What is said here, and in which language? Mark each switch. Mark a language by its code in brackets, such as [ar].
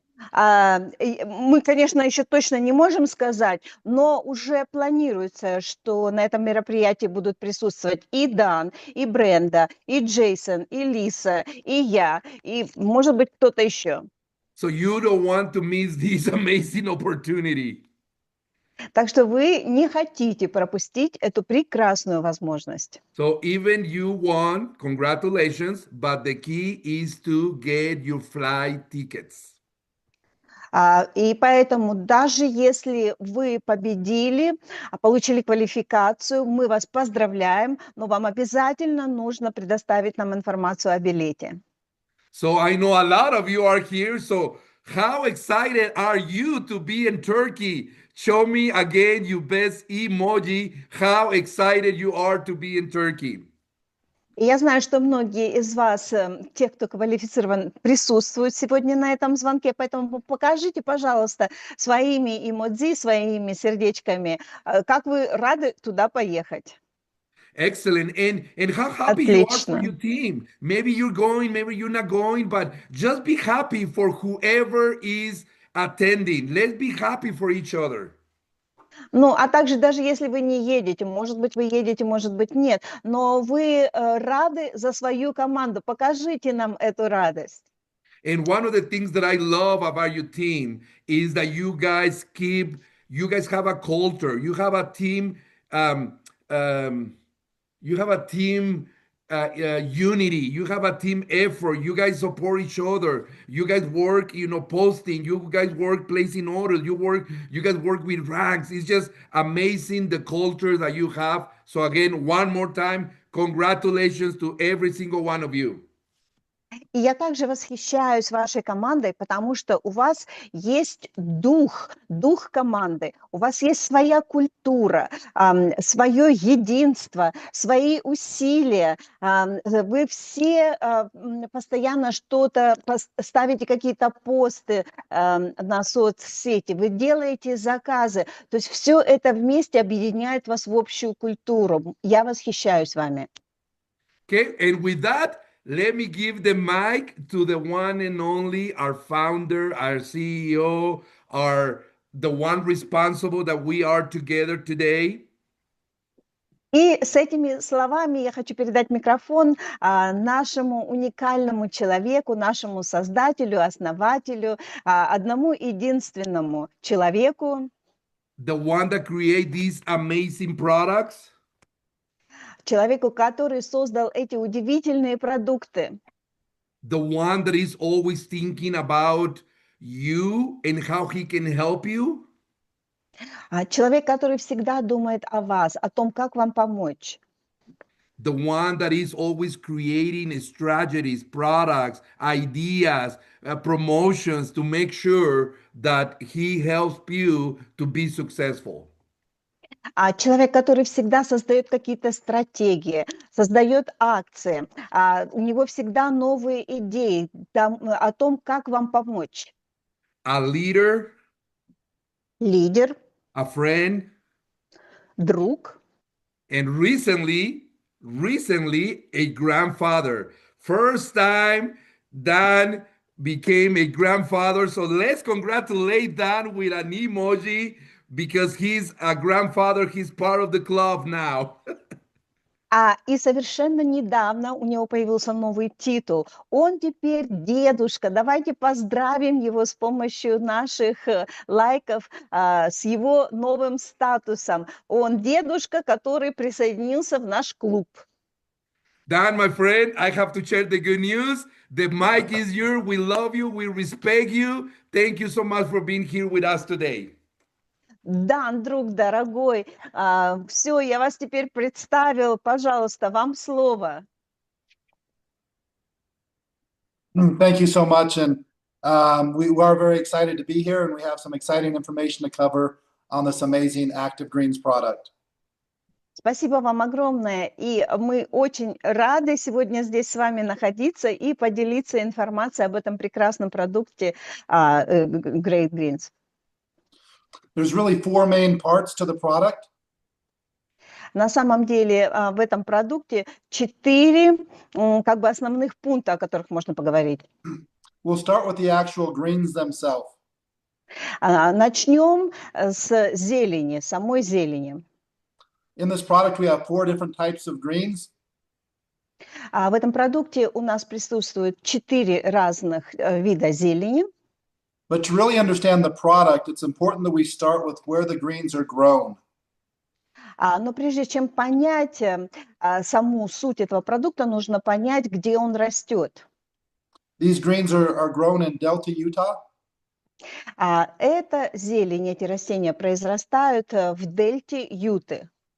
[ru] Мы, конечно, еще точно не можем сказать, но уже планируется, что на этом мероприятии будут присутствовать и Дан, и Бренда, и Джейсон, и Лиса, и я, и, может быть, кто-то еще. [en] So you don't want to miss this amazing opportunity. [ru] Так что вы не хотите пропустить эту прекрасную возможность. [en] So even you won, congratulations, but the key is to get your flight tickets. [ru] И поэтому даже если вы победили, получили квалификацию, мы вас поздравляем, но вам обязательно нужно предоставить нам информацию о билете. [en] So I know a lot of you are here. So how excited are you to be in Turkey? Show me again your best emoji. How excited you are to be in Turkey. [ru] И я знаю, что многие из вас, тех, кто квалифицирован, присутствуют сегодня на этом звонке, поэтому покажите, пожалуйста, своими эмодзи, своими сердечками, как вы рады туда поехать. [en] Excellent. And how happy you are for [ru] Отлично. [en] your team. Maybe you're going, maybe you're not going, but just be happy for whoever is attending. Let's be happy for each other. [ru] Ну, а также даже если вы не едете, может быть, вы едете, может быть, нет, но вы рады за свою команду. Покажите нам эту радость. [en] And one of the things that I love about your team is that you guys have a culture. You have a team, um, um, you have a team unity. You have a team effort. You guys support each other. You guys work, posting. You guys work placing orders. You guys work with ranks. It's just amazing the culture that you have. So again, one more time, congratulations to every single one of you. [ru] И я также восхищаюсь вашей командой, потому что у вас есть дух команды, у вас есть своя культура, свое единство, свои усилия. Вы все постоянно что-то ставите, какие-то посты на соцсети, вы делаете заказы. То есть все это вместе объединяет вас в общую культуру. Я восхищаюсь вами. [en] Okay, and with that, let me give the mic to the one and only, our founder, our CEO, the one responsible that we are together today. [ru] И с этими словами я хочу передать микрофон нашему уникальному человеку, нашему создателю, основателю, одному единственному человеку. [en] The one that create these amazing products. [ru] Человеку, который создал эти удивительные продукты. [en] The one that is always thinking about you and how he can help you. [ru] Человек, который всегда думает о вас, о том, как вам помочь. [en] The one that is always creating strategies, products, ideas, promotions to make sure that he helps you to be successful. [ru] Человек, который всегда создает какие-то стратегии, создает акции, у него всегда новые идеи о том, как вам помочь. [en] A leader, [ru] Лидер, [en] a friend, [ru] друг, [en] and recently, a grandfather. First time Dan became a grandfather. So let's congratulate Dan with an emoji because he's a grandfather. He's part of the club now. [ru] И совершенно недавно у него появился новый титул. Он теперь дедушка. Давайте поздравим его с помощью наших лайков с его новым статусом. Он дедушка, который присоединился в наш клуб. [en] Dan, my friend, I have to share the good news. The mic is yours. We love you. We respect you. Thank you so much for being here with us today. [ru] Дан, друг дорогой, все, я вас теперь представил. Пожалуйста, вам слово. [en] Thank you so much. And we are very excited to be here, and we have some exciting information to cover on this amazing Active Greens product. [ru] Спасибо вам огромное. И мы очень рады сегодня здесь с вами находиться и поделиться информацией об этом прекрасном продукте Great Greens. [en] There's really four main parts to the product. [ru] На самом деле в этом продукте 4 основных пункта, о которых можно поговорить. [en] We'll start with the actual greens themselves. [ru] Начнем с зелени, самой зелени. [en] In this product, we have 4 different types of greens. [ru] В этом продукте у нас присутствует 4 разных вида зелени. [en] But to really understand the product, it's important that we start with where the greens are grown. [ru] Но прежде чем понять саму суть этого продукта, нужно понять, где он растет. [en] These greens are grown in Delta, Utah. [ru] Это зелень, эти растения произрастают в дельте Юты.